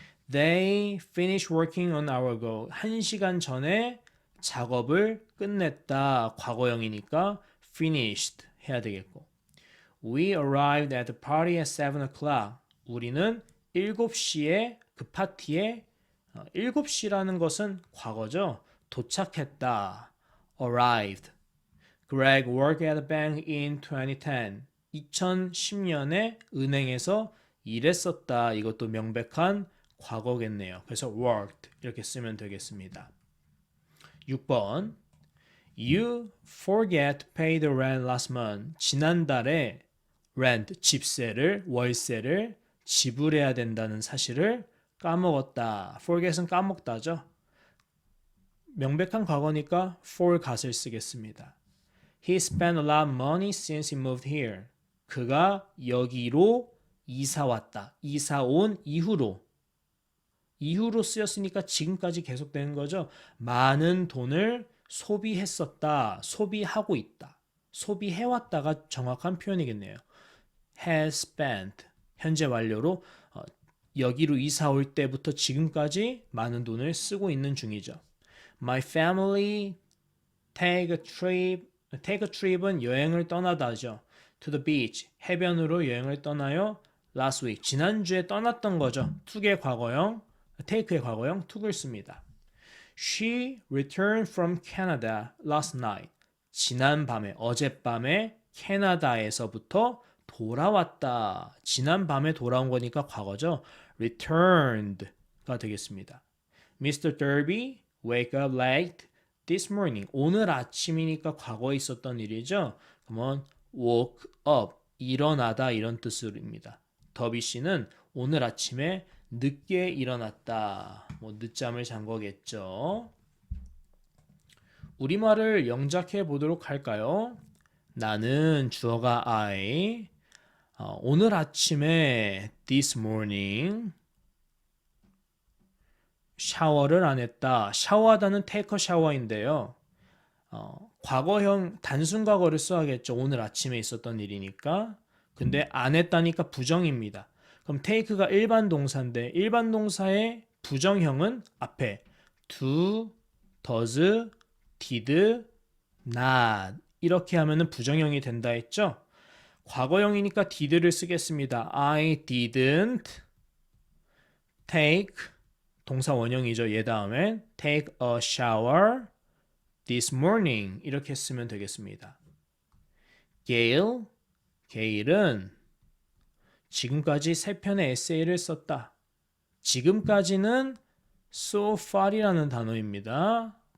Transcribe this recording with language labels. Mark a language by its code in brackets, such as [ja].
[en] They finished working an hour ago. [ko] 1시간 전에 작업을 끝냈다. 과거형이니까 finished 해야 되겠고. [en] We arrived at the party at 7 o'clock. [ko] 우리는 7시에 그 파티에 7시라는 것은 과거죠. 도착했다. arrived. [en] Greg worked at the bank in 2010. [ko] 2010년에 은행에서 일했었다. 이것도 명백한 과거겠네요. 그래서 worked 이렇게 쓰면 되겠습니다. [en] 6번 You forget to pay the rent last month. [ko] 지난달에 rent, 집세를, 월세를 지불해야 된다는 사실을 까먹었다. forget은 까먹다죠. 명백한 과거니까 forgot을 쓰겠습니다. [en] He spent a lot of money since he moved here. [ko] 그가 여기로 이사 왔다. 이사 온 이후로 쓰였으니까 지금까지 계속되는 거죠. 많은 돈을 소비했었다. 소비하고 있다. 소비해왔다가 정확한 표현이겠네요. [en] has spent [ko] 현재 완료로 여기로 이사 올 때부터 지금까지 많은 돈을 쓰고 있는 중이죠. [en] My family take a trip은 [ko] 여행을 떠나다죠. [en] To the beach, [ko] 해변으로 여행을 떠나요. [en] Last week, [ko] 지난주에 떠났던 거죠. to의 과거형, take의 과거형 to를 씁니다. [en] She returned from Canada last night. [ko] 지난밤에, 어젯밤에 캐나다에서부터 돌아왔다. 지난밤에 돌아온 거니까 과거죠. returned가 되겠습니다. [en] Mr. Derby wake up late this morning. [ko] 오늘 아침이니까 과거에 있었던 일이죠. 그러면 woke up, 일어나다 이런 뜻입니다. 더비 씨는 오늘 아침에 늦게 일어났다. 늦잠을 잔 거겠죠. 우리말을 영작해 보도록 할까요? 나는 주어가 I, 오늘 아침에 [en] this morning [ko] 샤워를 안 했다. 샤워하다는 [en] take a shower [ko] 인데요. 과거형 단순 과거를 써야겠죠. 오늘 아침에 있었던 일이니까. 근데 안 했다니까 부정입니다. 그럼 take가 일반 동사인데 일반 동사의 부정형은 앞에 do, does, did, not 이렇게 하면은 부정형이 된다 했죠. 과거형이니까 did를 쓰겠습니다. [en] I didn't take [ko] 동사 원형이죠. 얘 다음엔 [en] take a shower this morning [ko] 이렇게 쓰면 되겠습니다. 게일은 지금까지 3편의 에세이를 썼다. 지금까지는 so far이라는 단어입니다.